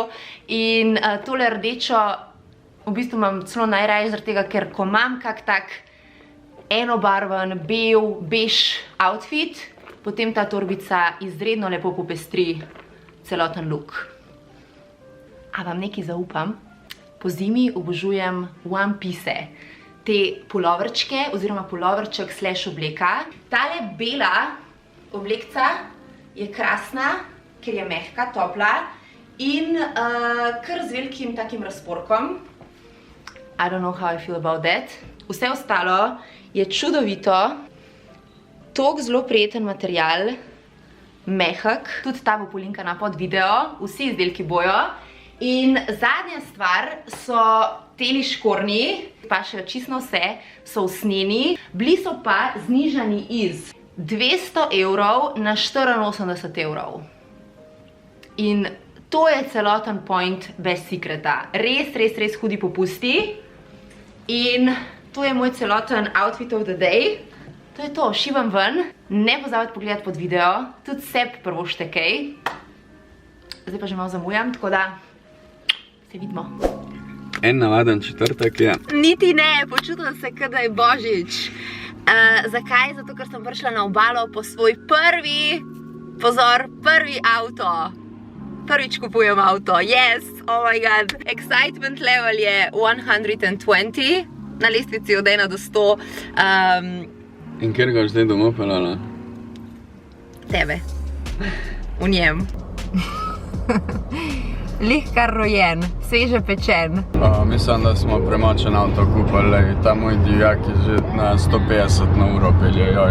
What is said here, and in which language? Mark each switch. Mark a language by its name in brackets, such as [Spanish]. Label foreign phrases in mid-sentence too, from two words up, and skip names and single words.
[Slovenian] In tole rdečo v bistvu imam celo najraje zaradi tega, ker ko imam kak tak enobarven, bel, bež outfit, potem ta torbica izredno lepo popestri celoten look. A vam nekaj zaupam? Po zimi obožujem [English] one piece, [Slovenian] te puloverčke oziroma puloverček slash obleka. Tale bela oblekca je krasna, ker je mehka, topla in kar z velikim takim razporkom. [English] I don't know how I feel about that. [Slovenian] Vse ostalo je čudovito, toliko zelo prijeten material, mehak, tudi ta bo polinkana pod video, vsi izdelki bojo. In zadnja stvar so teli škornji, pašejo čisto vse, so usnjeni, bili so pa znižani iz 200 evrov na 84 evrov. In to je celoten point Best Secreta. Res hudi popusti. In to je moj celoten [English] outfit of the day. [Slovenian] To je to, šivam ven. Ne pozabite pogledati pod video. Tudi sebi prvošte kaj. Zdaj pa že malo zamujam, tako da se vidimo. En navaden četrtek je. Niti ne, počutim se, da je božič. Zakaj? Zato, ker sem prišla na obalo po svoj prvi, pozor, prvi avto. Prvič kupujem avto, [English] yes, oh my god. Excitement level [Slovenian] je 120. Na lestvici od 1 do 100. In kjer ga zdaj domov pelala? Tebe. V njem. Lih kar rojen, sveže pečen. Mislim, da smo premočen avto kupali. Ta moj divjak je že na 150 na uro pelje.